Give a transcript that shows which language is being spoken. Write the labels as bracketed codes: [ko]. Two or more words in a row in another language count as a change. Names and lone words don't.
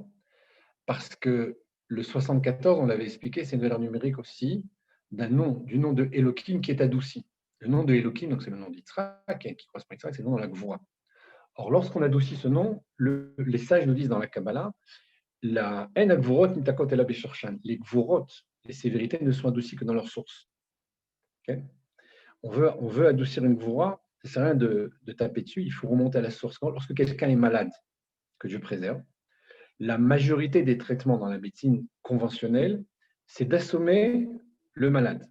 [fr] Parce que le 74, on l'avait expliqué, c'est une valeur numérique aussi du nom de Elohim qui est adouci. Le nom de Elohim, donc c'est le nom d'Yitzhak, qui correspond à Yitzhak, c'est le nom dans la Gvura. Or, lorsqu'on adoucit ce nom, les sages nous disent dans la Kabbalah, la [he] אין גבורות נמתקות אלא בשורשן. [fr] Les Gvurot, les sévérités ne sont adoucies que dans leur source. Okay? On veut adoucir une Gvura, ça ne sert à rien de taper dessus, il faut remonter à la source. Lorsque quelqu'un est malade, que Dieu préserve, la majorité des traitements dans la médecine conventionnelle, c'est d'assommer le malade.